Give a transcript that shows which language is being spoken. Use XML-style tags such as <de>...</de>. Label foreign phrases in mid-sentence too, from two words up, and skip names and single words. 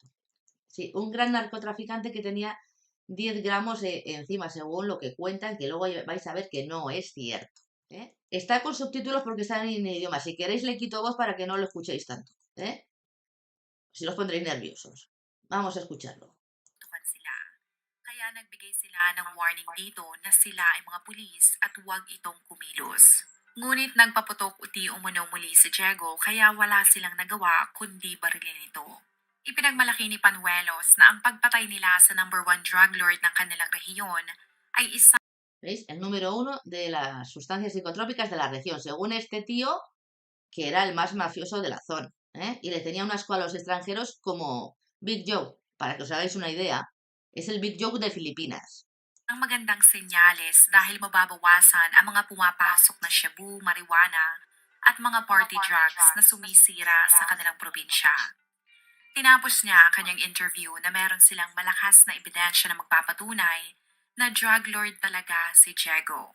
<es>Sí, un gran narcotraficante que tenía 10 gramos encima, según lo que cuentan, que luego vais a ver que no es cierto. Está con subtítulos porque está en idioma. Si queréis le quito voz para que no lo escuchéis tanto. Si los pondréis nerviosos. Vamos a escucharlo.</es> <tl>Sila. Kaya nagbigay sila ng warning dito na sila ay mga pulis at huwag itong kumilos. Ngunit nagpaputok uti umano muli si Diego kaya wala silang nagawa kundi barilin ito. Ipinagmalaki ni Panuelos na ang pagpatay nila sa</tl> <en>number one drug lord</en> <tl>ng kanilang rehiyon ay isang</tl> <es>¿Veis? El número uno de las sustancias psicotrópicas de la región, según este tío, que era el más mafioso de la zona, ¿eh? Y le tenía un asco a los extranjeros como Big Joe, para que os hagáis una idea. Es el Big Joe de Filipinas.</es> <tl>magandang senyales dahil mababawasan ang mga pumapasok na shabu, marijuana, at mga</tl> <en>party drugs</en> <tl>na sumisira sa kanilang probinsya. Tinapos niya ang kanyang interview na meron silang malakas na ebidensya na magpapatunay na drug lord talaga si Diego.</tl>